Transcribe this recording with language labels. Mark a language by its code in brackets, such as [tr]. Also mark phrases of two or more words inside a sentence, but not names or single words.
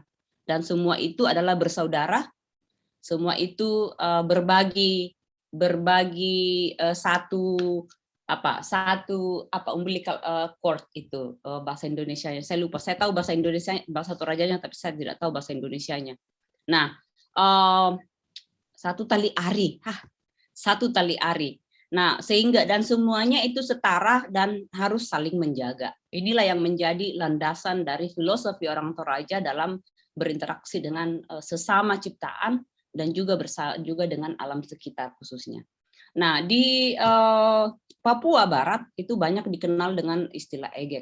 [id] Dan semua itu adalah bersaudara, semua itu berbagi satu [en] umbilical cord [id] itu bahasa Indonesianya. Saya lupa. Saya tahu bahasa Indonesia, bahasa Torajanya, tapi saya tidak tahu bahasa Indonesianya. Nah, satu tali ari. Satu tali ari. Nah, sehingga dan semuanya itu setara dan harus saling menjaga. Inilah yang menjadi landasan dari filosofi orang Toraja dalam berinteraksi dengan sesama ciptaan dan juga dengan alam sekitar khususnya. Nah, di Papua Barat itu banyak dikenal dengan istilah egek.